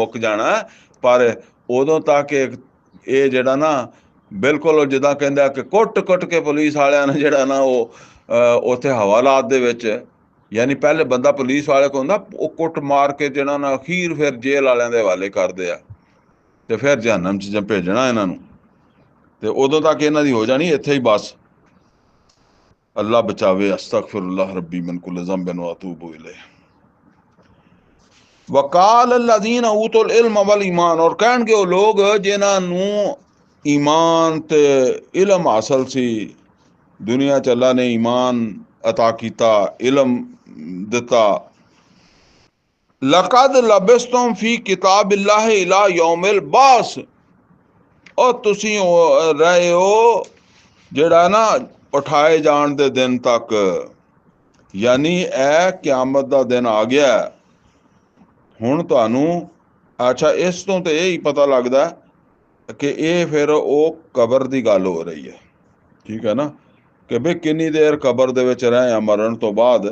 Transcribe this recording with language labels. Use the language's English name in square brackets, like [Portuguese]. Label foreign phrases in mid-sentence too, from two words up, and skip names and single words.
[Punjabi] ਮੁੱਕ ਜਾਣਾ, ਪਰ ਉਦੋਂ ਤੱਕ ਇਹ ਜਿਹੜਾ ਨਾ ਬਿਲਕੁਲ ਜਿੱਦਾਂ ਕਹਿੰਦਾ ਕਿ ਕੁੱਟ ਕੇ ਪੁਲਿਸ ਵਾਲਿਆਂ ਨੇ ਜਿਹੜਾ ਨਾ ਉਹ ਉੱਥੇ ਹਵਾਲਾਤ ਦੇ ਵਿੱਚ, ਯਾਨੀ ਪਹਿਲੇ ਬੰਦਾ ਪੁਲਿਸ ਵਾਲੇ ਕੋਲ ਹੁੰਦਾ, ਉਹ ਕੁੱਟ ਮਾਰ ਕੇ ਜਿਹੜਾ ਨਾ ਅਖੀਰ ਫਿਰ ਜੇਲ੍ਹ ਵਾਲਿਆਂ ਦੇ ਹਵਾਲੇ ਕਰਦੇ ਆ ਤੇ ਫਿਰ ਜਹੰਨਮ 'ਚ ਭੇਜਣਾ ਇਹਨਾਂ ਨੂੰ, ਤੇ ਉਦੋਂ ਤੱਕ ਇਹਨਾਂ ਦੀ ਹੋ ਜਾਣੀ ਇੱਥੇ ਹੀ ਬਸ। ਅੱਲਾਹ ਬਚਾਵੇ। [Arabic] أستغفر الله ربي من كل ذنب وأتوب إليه. وقال الذين أوتوا العلم والإيمان, [Punjabi] ਔਰ ਕਹਿਣਗੇ ਉਹ ਲੋਕ ਜਿਨ੍ਹਾਂ ਨੂੰ ਈਮਾਨ ਤੇ ਇਲਮ ਹਾਸਿਲ ਸੀ, ਦੁਨੀਆ ਚ ਅੱਲਾਹ ਨੇ ਈਮਾਨ ਅਤਾ ਕੀਤਾ, ਇਲਮ ਦਿੱਤਾ। [Arabic] لقد لبثتم في كتاب الله إلى يوم البعث, [Punjabi] ਔਰ ਤੁਸੀ ਰਹੇ ਹੋ ਜਿਹੜਾ ਨਾ ਉਠਾਏ ਜਾਣ ਦੇ ਦਿਨ ਤੱਕ, ਯਾਨੀ ਇਹ ਕਿਆਮਤ ਦਾ ਦਿਨ ਆ ਗਿਆ। ਹੁਣ ਤੁਹਾਨੂੰ ਅੱਛਾ ਇਸ ਤੋਂ ਤੇ ਇਹ ਹੀ ਪਤਾ ਲੱਗਦਾ ਕਿ ਇਹ ਫਿਰ ਉਹ ਕਬਰ ਦੀ ਗੱਲ ਹੋ ਰਹੀ ਹੈ, ਠੀਕ ਹੈ ਨਾ, ਕਿ ਵੀ ਕਿੰਨੀ ਦੇਰ ਕਬਰ ਦੇ ਵਿੱਚ ਰਹੇ ਆ ਮਰਨ ਤੋਂ ਬਾਅਦ।